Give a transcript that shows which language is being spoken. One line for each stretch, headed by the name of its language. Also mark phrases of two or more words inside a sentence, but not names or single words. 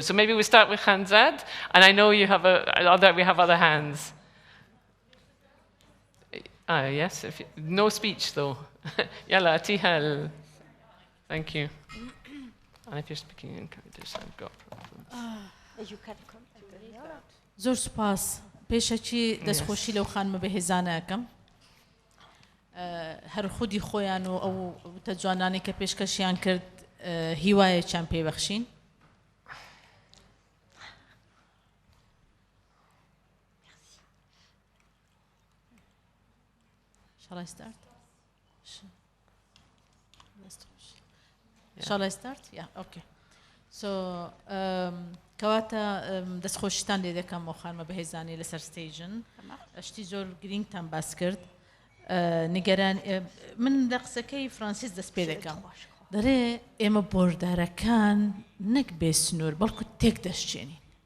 English: So maybe we start with Khanzad, and I know we have other hands. Yes, no speech though. Yalla, Tihal. Thank you. And if you're speaking in Kurdish, I've got problems. You can come.
Central Kurdish: زۆر سوپاس پێشەکی دەستخۆشی لەو خانمە بەهێزانەکەم هەر خودی خۆیان و ئەو وتە جوانانی کە پێشکەشیان کرد هیوایەکیان پێبەخشین.
English: Shall I start? Shall I start? Yeah, okay. So,
Central Kurdish: کەواتە دەستخۆشیتان لێ دەکەم بۆ خانمە بەهێزانی لەسەر ستیژن شتی زۆر گرینگتان باس کرد نیگەران من لە قسەکەی فرانسیس دەست پێ دەکەم دەرێ ئێمە بۆردارەکان نەک بێ سنوور بەڵکو تێک دەشتێنین